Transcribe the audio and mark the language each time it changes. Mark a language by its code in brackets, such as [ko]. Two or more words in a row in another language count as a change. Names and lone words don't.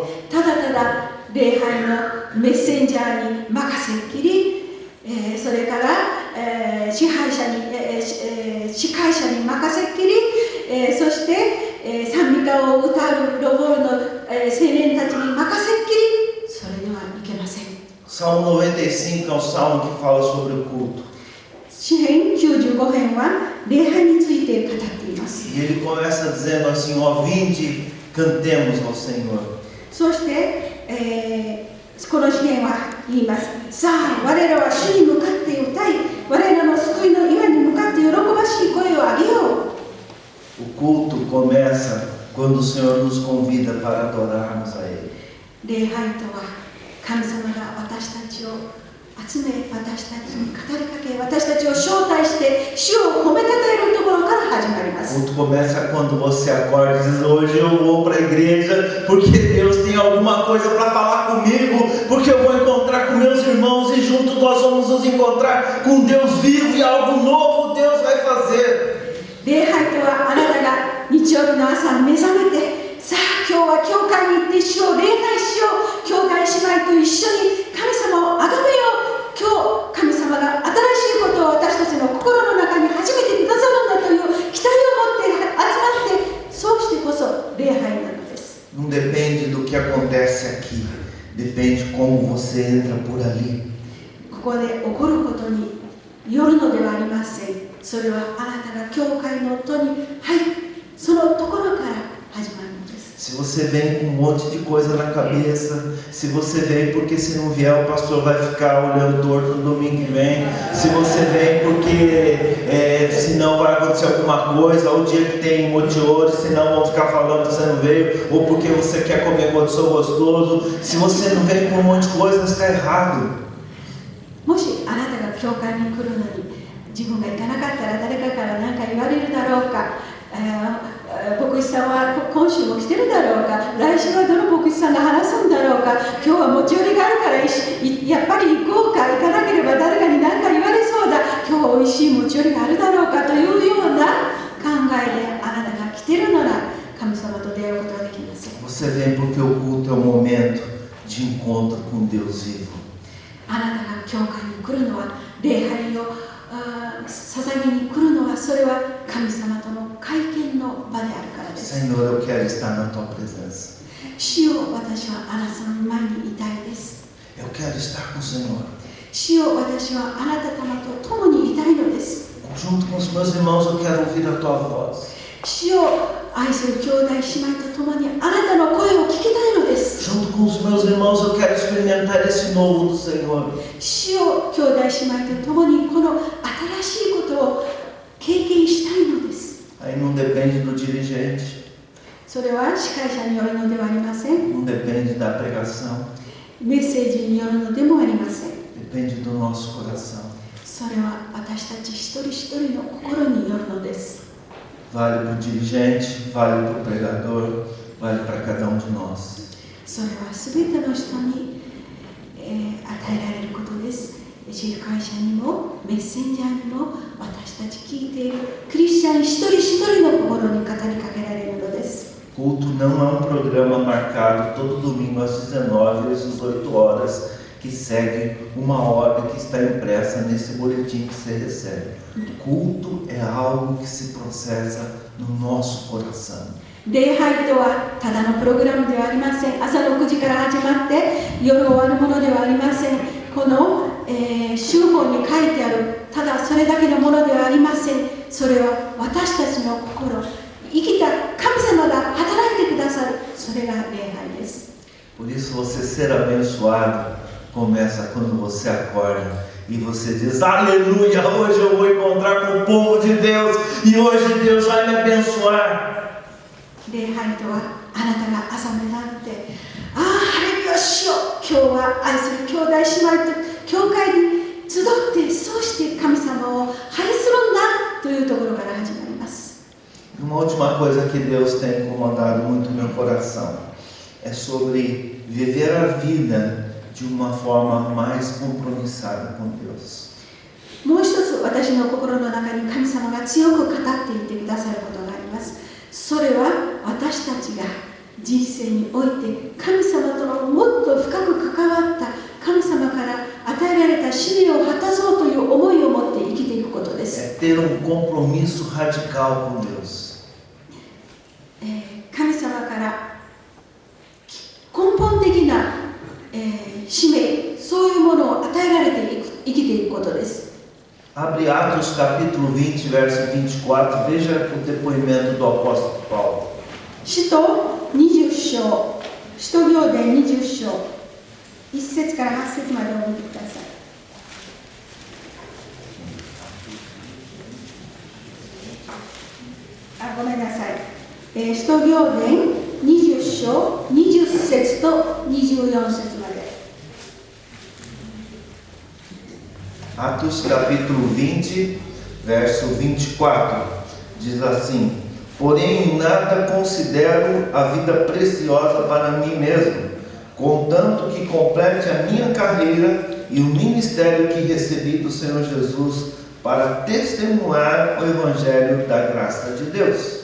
[ja] ただただ礼拝のメッセンジャーに任せっきり、それから、司会者に任せっきり、そして、賛美歌を歌うロボールの、青年たちに任せっきり、それではいけません。 [pt] Salmo 95 é um salmo que fala sobre o culto. [ja] 詩編95編は礼拝について語っています。 [pt] E ele começa dizendo assim: ó, vinde, cantemos ao Senhor. [ja] そして、この詩編は言います。さあ、我らは主に向かって歌い、我らの救いの岩に向かって喜ばしい声を上げよう。 [pt] O culto começa quando o Senhor nos convida para adorarmos a Ele. [ja] 礼拝とは神様が私たちを集め、私たちに語りかけ、私たちを招待して主を褒めたたえるところから始まりま [pt] O [ja] す。 [pt] culto começa quando você acorda e diz: hoje eu vou para a igreja porque Deus tem alguma coisa para falar comigo, porque eu vou encontrar com meus irmãos e juntos nós vamos nos encontrar com Deus vivo e algo novo Deus vai fazer. [ja] 礼拝とはあなたが日曜日の朝目覚めて、さあ今日は教会に行って主を礼拝しよう、兄弟姉妹と一緒に神様を崇めよう、今日神様が新しいことを私たちの心の中に始めてくださるんだという期待を持って集まって、そうしてこそ礼拝なのです。 [pt] Não depende do que acontece aqui, depende como você entra por ali. [ja] ここで起こることによるのではありません。それはあなたが教会の音に入り、そのところから始まるのです。 [pt] Se você vem com um monte de coisa na cabeça, se você vem porque se não vier o pastor vai ficar olhando torto no domingo que vem, se você vem porque senão vai acontecer alguma coisa, ou o dia que tem motiores, senão vão ficar falando que você não veio, ou porque você quer comer quando sou gostoso, se você não vem com um monte de coisa, está errado. [ja] もしあなたが教会に来るのに自分が行かなかったら誰かから何か言われるだろうか、牧師さんは今週も来てるだろうか、来週はどの牧師さんが話すんだろうか、今日は持ち寄りがあるからやっぱり行こうか、行かなければ誰かに何か言われそうだ、今日はおいしい持ち寄りがあるだろうかというような考えであなたが来てるなら神様と出会うことはできません。 [pt] Você vem porque o culto é um momento de encontro com Deus vivo. [ja] あなたが教会に来るのは、礼拝を捧げに来るのは、それは神様との会見の場であるからです。 [pt] Senhor, eu quero estar na tua presença. [ja] 主よ、私はあなたの前にいたいです。 [pt] Eu quero estar com o Senhor. [ja] 主よ、私はあなた様と共にいたいのです。 [pt] Junto com os meus irmãos, eu quero ouvir a tua voz. [ja] 主よ、愛する兄弟姉妹と共にあなたの声を聞きたいのです。 [pt] Junto com os meus irmãos, eu quero experimentar esse novo do Senhor. [ja] 主よ、兄弟姉妹と共にこの新しいことを経験したいのです。 [pt] Aí não depende do dirigente, [ja] それは司会者によるのではありません。 [pt] não depende da pregação, [ja] メッセージによるのでもありません。 [pt] depende do nosso coração. [ja] それは私たち一人一人の心によるのです。 [pt] Vale para o dirigente, vale para o pregador, vale para cada um de nós. [ja] それはすべての人に、与えられることです。司会者にもメッセンジャーにも私たち聞いているクリスチャン一人一人の心に語りかけられるのです。 [pt] Culto não é um programa marcado todo domingo às 19 às 18 horas, que segue uma ordem que está impressa nesse boletim que você recebe. Culto é algo que se processa no nosso coração. [ja] 礼拝とはただのプログラムではありません。朝の9時から始まって夜終わるものではありません。この、修法に書いてあるただそれだけのものではありません。それは私たちの心、生きた神様が働いてくださる、それが礼拝です。 [pt] Por isso você ser abençoado começa quando você acorda e você diz: aleluia, hoje eu vou encontrar com o povo de Deus e hoje Deus vai me abençoar. [ja] 礼拝とはあなたが朝目覚めて、ああ、ハレルヤしよう、今日は愛する兄弟姉妹と教会に集ってそうして神様を拝するんだというところから始まります。 [pt] Uma última coisa que Deus tem incomodado muito meu coração é sobre viver a vida de uma forma mais compromissada com Deus. [ja] もう一つ私の心の中に神様が強く語っていってくださることがあります。それは私たちが人生において神様とのもっと深く関わった神様から与えられた使命を果たそうという思いを持って生きていくことです。 [pt] É ter compromisso radical com Deus. [ja] 神様から根本的な、使命、そういうものを与えられていく、生きていくことです。 [pt] Abre Atos capítulo 20, verso 24, veja o depoimento do apóstolo Paulo. [ja] 使徒20章、使徒行伝20章、1節から8節までを見てください。ごめんなさい。使徒行伝20章、20節と24節まで。 [pt] Atos capítulo 20, verso 24, diz assim: porém em nada considero a vida preciosa para mim mesmo, contanto que complete a minha carreira e o ministério que recebi do Senhor Jesus para testemunhar o Evangelho da graça de Deus.